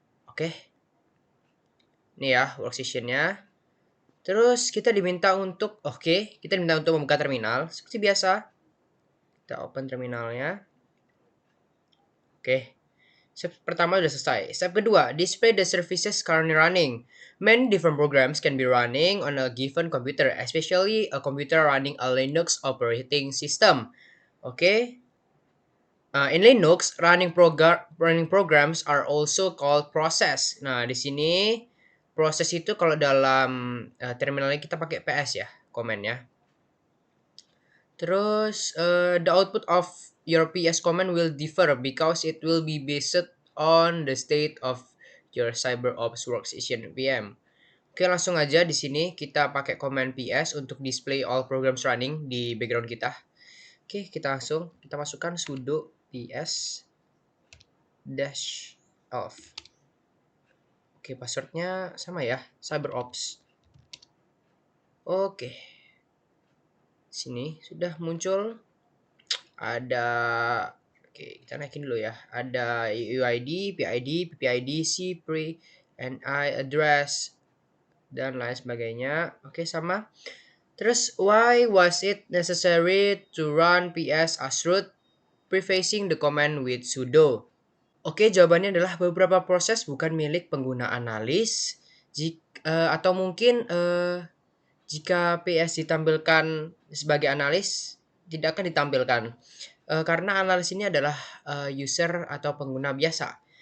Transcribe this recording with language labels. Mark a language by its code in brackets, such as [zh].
[id] Oke. Ini ya workstation-nya. Terus kita diminta untuk kita diminta untuk membuka terminal seperti biasa. Kita open terminalnya. Oke. Step pertama sudah selesai. [en] Step kedua, display the services currently running. Many different programs can be running on a given computer, especially a computer running a Linux operating system. Oke. In Linux, running programs are also called process. [id] Nah, di sini proses itu kalau dalam terminalnya kita pakai PS ya, komennya. [en] Terus the output of your PS command will differ because it will be based on the state of your CyberOps workstation VM. [id] Oke, langsung aja di sini kita pakai command PS untuk [en] display all programs running [id] di background kita. Oke, kita masukkan sudo ps dash off. Oke, passwordnya sama ya, CyberOps. Oke, sini sudah muncul. Ada, oke kita naikin dulu ya. Ada UID, PID, PPID, CPRI, NI, address, dan lain sebagainya. Oke, sama. [en] Terus, why was it necessary to run ps as root, prefacing the command with sudo? [id] Oke, jawabannya adalah beberapa proses bukan milik pengguna analis, atau mungkin jika PS ditampilkan sebagai analis, tidak akan ditampilkan. Karena analis ini adalah user atau pengguna biasa.